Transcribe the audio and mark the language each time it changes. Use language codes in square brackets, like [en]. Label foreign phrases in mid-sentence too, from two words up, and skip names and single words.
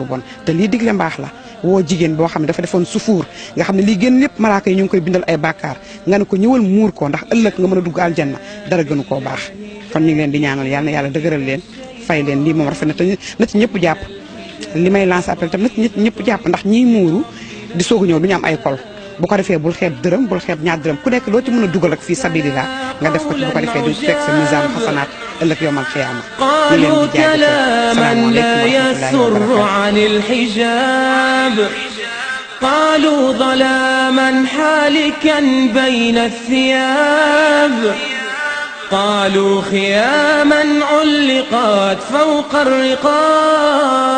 [wo] bon te lii digle mbaax la woo jigéen boo xam ne dafa defoon sufuur nga xam ne lii gën lépp malaaka yi ñu ngi koy bindal ay bàkkaar nga ne ko ñëwal muur ko ndax ëllëg nga mën a dugg aljanna dara gënu koo baax kon ñu ngi leen di ñaanal yàlla na yàlla dëgëral leen fay leen lii moom rafet na te na ci ñëpp jàpp li may [fr] lancer appel [wo] tam na ci ñëpp jàpp ndax ñiy muuru di soog a ñëw du ñu am ay kol bu ko defee bul xeeb dërëm bul xeeb ñaar dërëm ku nekk loo ci mën a dugal rek [ar] في سبيل الله [wo] nga def ko ci bu ko defee du fekk sa misaan xasanaat ëllëg [ar] يوم القيامة قالوا كلاما لا يسر عن الحجاب قالوا ظلاما حالكا بين الثياب قالوا خياما علقت فوق الرقاب